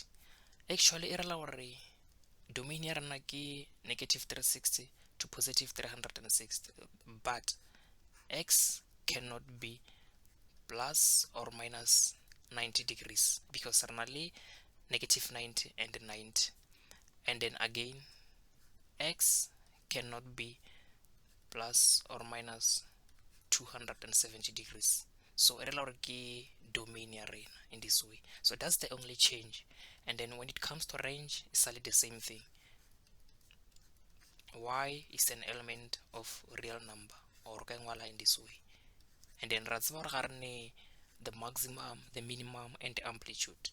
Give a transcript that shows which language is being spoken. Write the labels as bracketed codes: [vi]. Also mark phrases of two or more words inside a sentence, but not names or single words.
[en] Actually [nso] e rela gore [en] domain [nso] ya rena ke [en] negative 360 to positive 360, but x cannot be plus or minus 90 degrees because [nso] re na le [en] negative 90 and 90, and then again x cannot be plus or minus 270 degrees. [nso] So re la gore ke domain ya rena [en] in this way. So that's the only change. And then when it comes to range, it's only the same thing. Y is an element of real number, or in this way. And then the maximum, the minimum, and the amplitude.